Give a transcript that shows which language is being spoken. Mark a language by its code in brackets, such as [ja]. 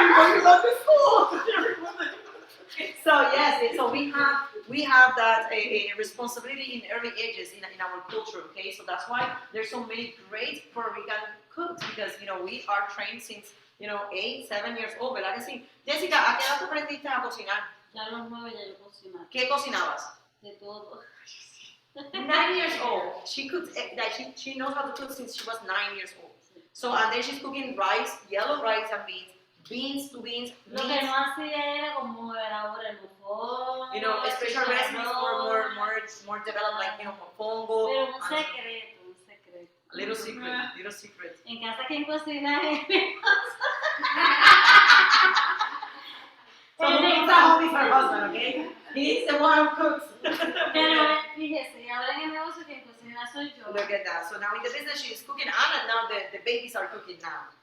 [en] You go to school. So yes, so we have that a responsibility in early ages in our culture, okay? So that's why there's so many great Puerto Rican cooks because we are trained since 8, 7 years old, [es] ¿verdad que sí? Jessica, ¿a qué edad tú aprendiste a cocinar? Ya a los 9 ya yo cocinaba. ¿Qué cocinabas? De todo. [en] 9 years old. She cooks like she knows how to cook since she was 9 years old. So and then she's cooking rice, yellow rice and beans to beans. [es] Lo que no hacía era como era ahora el bufón. [en] Special recipes more developed like mofongo. [es] Pero un secreto. [en] Little secret. [es] En casa quien cocina es mi [en] So who cooks at home is her husband, okay? He's the one who cooks. [es] Pero fíjese, ahora en el negocio quien cocina soy yo. [en] Look at that. So now in the business she's cooking and now the babies are cooking now.